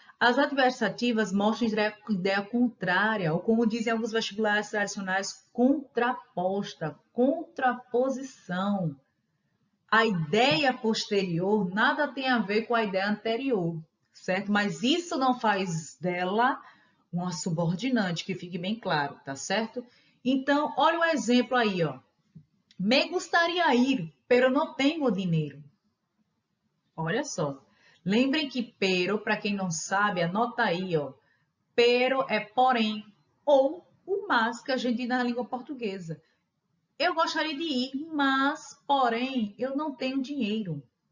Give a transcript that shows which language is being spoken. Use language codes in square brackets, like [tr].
[pt] As adversativas mostram ideia contrária, ou como dizem alguns vestibulares tradicionais, contraposta, contraposição. A ideia posterior nada tem a ver com a ideia anterior, certo? Mas isso não faz dela uma subordinante, que fique bem claro, tá certo? Então, olha o exemplo aí, ó. [es] Me gustaría ir, pero no tengo dinheiro. [pt] Olha só. Lembrem que pero, para quem não sabe, anota aí, ó. Pero é porém, ou o mas que a gente diz na língua portuguesa. Eu gostaria de ir, mas, porém, eu não tenho dinheiro.